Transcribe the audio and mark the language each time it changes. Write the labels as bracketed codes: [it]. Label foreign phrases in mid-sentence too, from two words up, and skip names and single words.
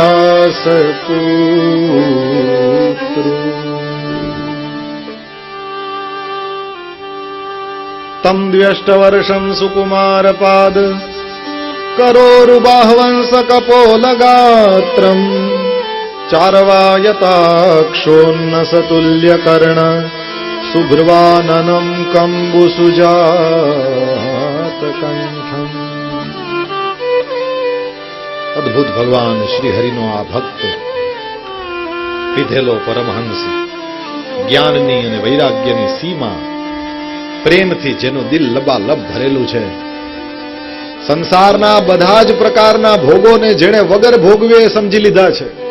[sa] व्यासपुत्रो तं द्व्यष्टवर्षं सुकुमारपाद करोरुबाह्वंसकपोलगात्रम् चार्वायताक्षोन्नसतुल्यकर्ण सुभ्रुवाननं कंबुसुजातकंठम् [gu] અદ્ભુત ભગવાન શ્રી હરિનો આ ભક્ત પીધેલો પરમહંસ જ્ઞાનની અને વૈરાગ્યની સીમા પ્રેમથી જેનું દિલ લબાલબ ભરેલું છે, સંસારના બધા જ પ્રકારના ભોગોને જેણે વગર ભોગવે સમજી લીધા છે,